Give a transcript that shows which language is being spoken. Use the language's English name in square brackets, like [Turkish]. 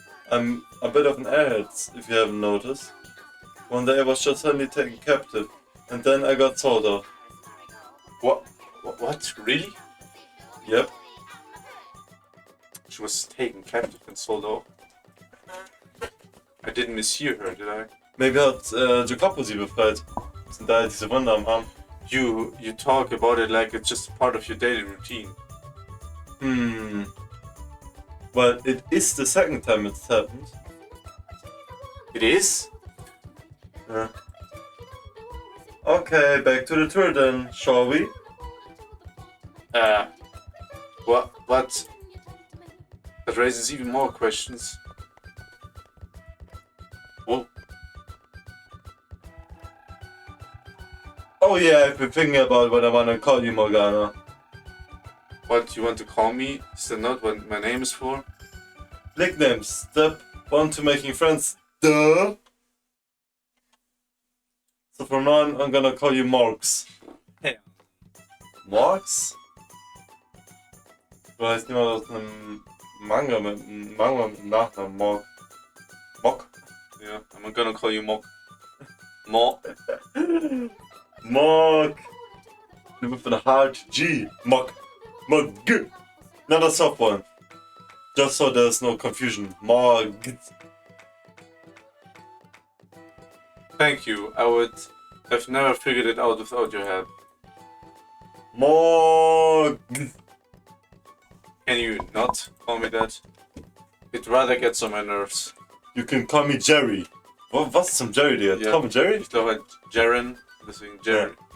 [English] I'm a bit of an airhead, if you haven't noticed. One day I was just suddenly taken captive, and then I got sold off. What? Really? Yep. She was taken captive and sold off? I didn't mishear her, did I? [German] Maybe hat Jacopo sie befreit. Sind da diese Wunder am Arm. [English] You talk about it like it's just part of your daily routine. Well, it is the second time it's happened. It is? Yeah. Okay, back to the tour then, shall we? What? That raises even more questions. Well, Oh yeah, I've been thinking about what I wanna call you, Morgana. what you want to call me? Is that not what my name is for? Nicknames. Step 1 to making friends. Duh! So from now on, I'm gonna call you Morgs. Hey. Morgs? [German] Du heißt jemand aus einem Manga mit einem Nachnamen Morg. [English] Mock? Yeah, I'm gonna call you Mok. Mok. Morg! With a hard G. Mock. Morg. Not a soft one. Just so there's no confusion. Morg. Thank you. I would have never figured it out without your help. Morg. Can you not call me that? It rather gets on my nerves. You can call me Jerry. [German] Was zum Jerry, Digga? Ja. Tom und Jerry? Ich glaube halt Jaren, deswegen Jerry.